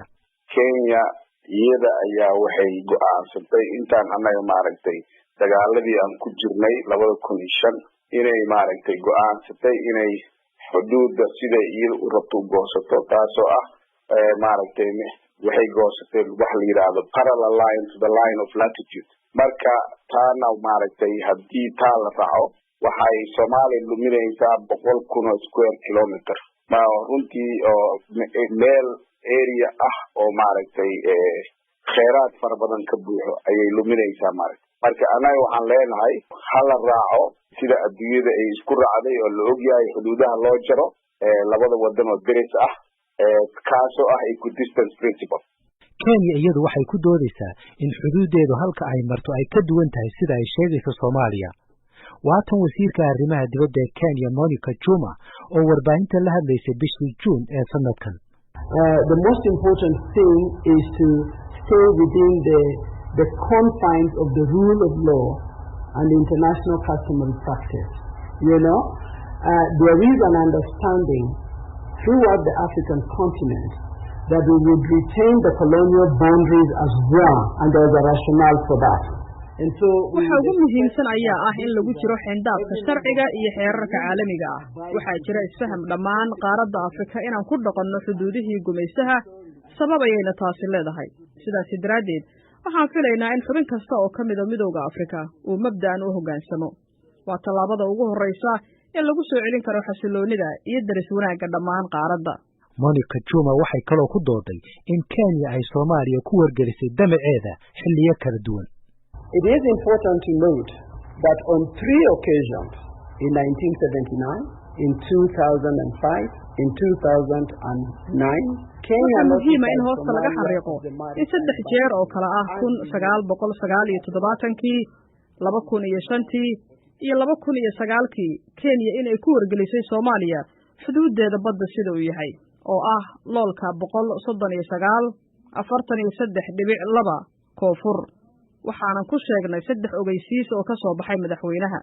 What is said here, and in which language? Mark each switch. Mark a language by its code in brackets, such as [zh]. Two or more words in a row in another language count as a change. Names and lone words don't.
[so] Kenya iyada ayaa waxay go'aansatay intaan annaga maaragtay dagaaladii aan ku jirnay 2005 inay maaragtay go'aansatay inay xuduudda sida iyada u rabto u goosato, taasoo ah maaragtay waxay goosatay wax la yiraahdo [en] parallel line to the line of latitude [so] marka taana maaragtay haddii taa la raaco waxay Soomaaliya luminaysaa 100,000 [en] square kilometer [so] ma runtii oo meel area oo maaragtay kheyraad fara badan ka buuxo ayay luminaysaa marka anaga waxaan leenahay hal raaco sida adduunyada ay isku raacday oo la ogyahay xuduudaha loo jaro labada wadan oo deris ah kaasoo ah [en] equidistance principle. [so] Kenya iyadu waxay ku doodaysaa in xuduudeedu halka ay marto ay ka duwan tahay sida ay sheegayso Soomaaliya. Waatan wasiirka arrimaha dibadda ee Kenya Monica Juma oo warbaahinta la hadlaysay bishii June ee sanadkan. [en] The most important thing is to stay within the confines of the rule of law and international customary practice. You know, there is an understanding throughout the African continent that we would retain the colonial boundaries as one, and there is a rationale for that. [so] waxa ugu muhiimsan ayaa ah in lagu jiro xeyndaabka sharciga iyo xeerarka caalamiga ah waxaa jira isfaham dhammaan qaaradda Afrika inaan ku dhaqanno xuduudihii gumaysaha sabab ayayna taasi leedahay sidaas daraadeed waxaan filaynaa in xubin kasta oo ka mid ah midowga Afrika uu mabda'an u hoggaansamo waa tallaabada ugu horeysa ee lagu soo celin karo xasiloonida iyo daris wanaagga dhammaan qaaradda. Monica Juma waxay kaloo ku dooday in Kenya ay Soomaaliya ku wargelisay damaceeda xilliyo kala duwan. [en] It is important to note that on 3 occasions, in 1979, in 2005, in 2009, Kenya [so] muhiima in hoosta laga xariiqo in 3 jeer oo kala ah 1979kii 2005kii iyo 2009kii Kenya inay ku wargelisay Soomaaliya xuduudeeda badda sida uu yahay oo ah loolka 139.43.2 koonfur waxaana ku sheegnay 3 ogeysiis oo ka soo baxay madaxweynaha.